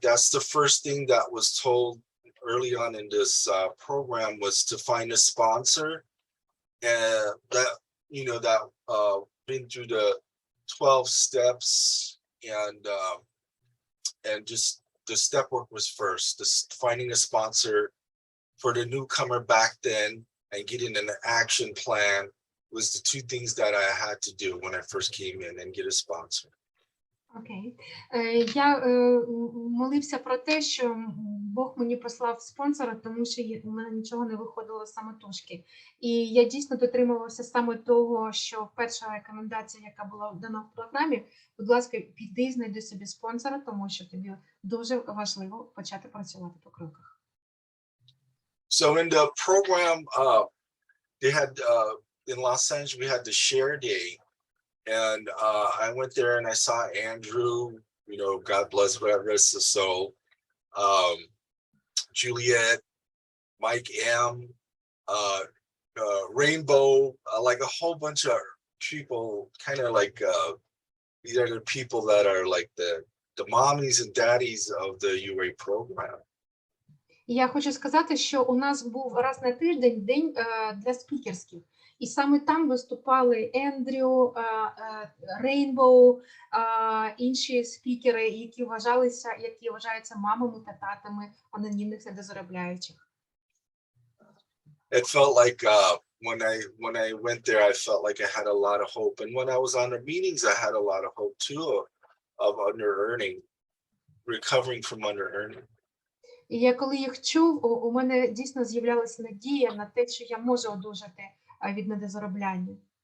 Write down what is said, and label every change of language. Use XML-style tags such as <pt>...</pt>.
<en>That's the first thing that was told early on in this program, was to find a sponsor, and that, you know, that been through the 12 steps, and just the step work was first. Just finding a sponsor for the newcomer back then and getting an action plan was the 2 things that I had to do when I first came in, and get a sponsor.</en> <uk>Окей. Я молився про те, що Бог мені послав спонсора, тому що у мене нічого не виходило самотужки. І я дійсно дотримувався саме того, що перша рекомендація, яка була дана в програмі: будь ласка, піди і знайди собі спонсора, тому що тобі дуже важливо почати працювати по кроках.</uk> <en>So in the program, they had in Los Angeles, we had the share day. And I went there and I saw Andrew, you know, God bless whatever rest his soul, Juliet, Mike M, Rainbow, like a whole bunch of people, kind of like these are the people that are like the mommies and daddies of the UA program.</en> <uk>Я хочу сказати, що у нас був раз на тиждень день для спікерських. І саме там виступали Ендрю, Рейнбоу, інші спікери, які вважаються мамами та татами анонімних недозаробляючих.</uk> <en>It felt like when I went there, I felt like I had a lot of hope. And when I was on the meetings, I had a lot of hope too of under-earning, recovering from under-earning.</en> <uk>І я коли їх чув, у мене дійсно з'являлася надія на те, що я можу одужати від недозаробляння.</uk>